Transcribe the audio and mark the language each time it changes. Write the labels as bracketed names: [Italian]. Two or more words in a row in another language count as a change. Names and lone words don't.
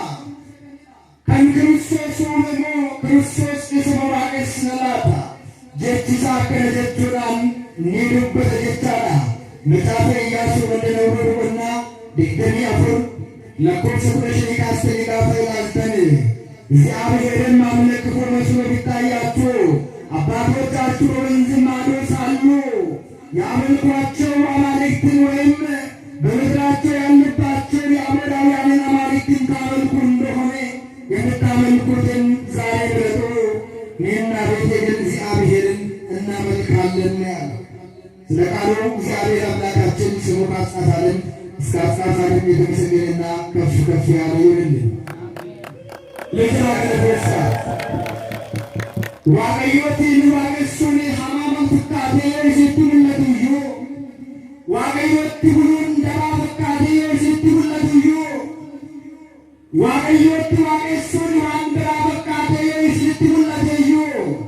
[Oromo] Kan Kiristoos uume moo Kiristoos isuma waaqessina laata? Jechi isaa akkana jechuudhaan ni dubbata jechaadha. Macaafa Iyyaasuu Wandana Boqonnaa 24 lakkoofsa 15 kaastanii gaafa ilaaltan [Amharic] እግዚአብሔርን ማምለክ ክፉ መስሎ ቢታያችሁ አባቶቻችሁ በወንዝ ማዶ ሳሉ ያመልኳቸው አማልክትን ወይም በምድራቸው ያሉባቸውን የአሞራውያንን አማልክትን ታመልኩ እንደሆነ የምታመልኩትን ዛሬ ምረጡ፣ እኔና ቤቴ ግን እግዚአብሔርን እናመልካለን ያለ። ስለ ቃሉ እግዚአብሔር አምላካችን ስሙ ከአጽናፈ ዓለም እስከ አጽናፈ ዓለም የተመሰገነና ከፍ ከፍ ያለ ይሁንልን። [Oromo] ለተራገለሳ waaqayyootiin waaqessuun hamaama fakkaatee yoo isitti mul'atu iyyuu waaqayyootti buluun dabaa fakkaatee yoo isitti mul'atu iyyuu waaqayyootti waaqessuun waan biraa fakkaatee yoo isitti mul'ate iyyuu